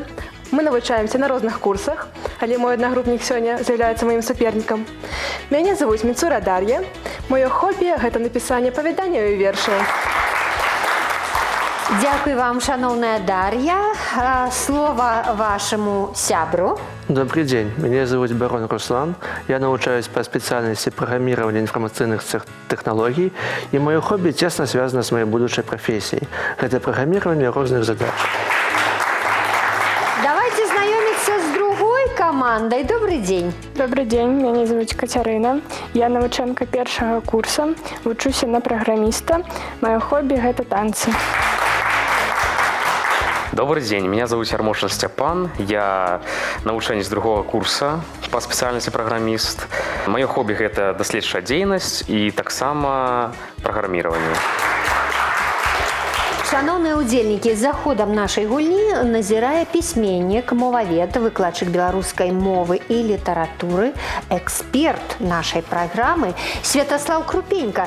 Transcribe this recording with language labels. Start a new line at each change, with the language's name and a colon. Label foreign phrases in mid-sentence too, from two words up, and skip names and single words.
Belarusian: Мы навучаемся на розных курсах, але мой аднагрупнік сёння з'яўляецца маім супернікам. Мяне завуць Міцура Дар'я. Маё хобі – гэта напісанне апавяданняў і вершаў. Дзякуй вам, шаноўная Дар'я. Слова вашаму сябру.
Russian: Добрый день, меня зовут Барон Руслан. Я научаюсь по специальности программирования информационных технологий, и мое хобби тесно связано с моей будущей профессией. Это программирование разных задач. Давайте знакомиться с другой командой. Добрый день. Добрый день, меня зовут Катерина.
Belarusian: Я навучэнка першага курса, вучуся на программиста.
Russian: Мое хобби – это танцы. Добрый день, меня зовут Ярмошин Степан.
Belarusian: Я навучэнец
Russian: другого курса по специальности программист. Мое хобби – это
Belarusian: даследчая дзейнасць
Russian: и таксама программирование.
Belarusian: Шановные удзельнікі, за ходам нашай гульні назірае пісьменнік, мовавед, выкладчык беларускай мовы і літаратуры, эксперт нашай праграмы Святаслаў Крупенька.